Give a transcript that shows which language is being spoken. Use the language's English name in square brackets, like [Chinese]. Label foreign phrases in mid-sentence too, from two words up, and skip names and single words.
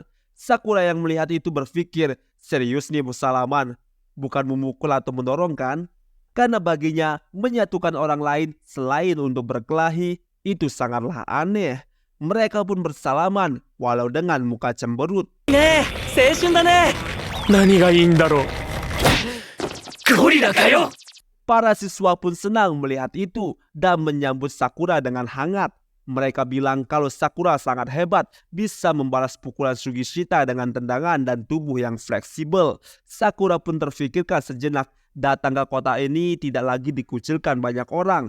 [Indonesian] Sakura yang melihat itu berpikir, serius nih bersalaman, bukan memukul atau mendorong kan? Karena baginya menyatukan orang lain selain untuk berkelahi itu sangatlah aneh. Mereka pun bersalaman walau dengan muka cemberut. [Japanese] ねえ、青春だね。何がいいんだろう。ゴリラかよ。 [Indonesian] Para siswa pun senang melihat itu dan menyambut Sakura dengan hangat. Mereka bilang kalau Sakura sangat hebat, bisa membalas pukulan Sugishita dengan tendangan dan tubuh yang fleksibel. Sakura pun terfikirkan sejenak, datang ke kota ini tidak lagi dikucilkan banyak orang.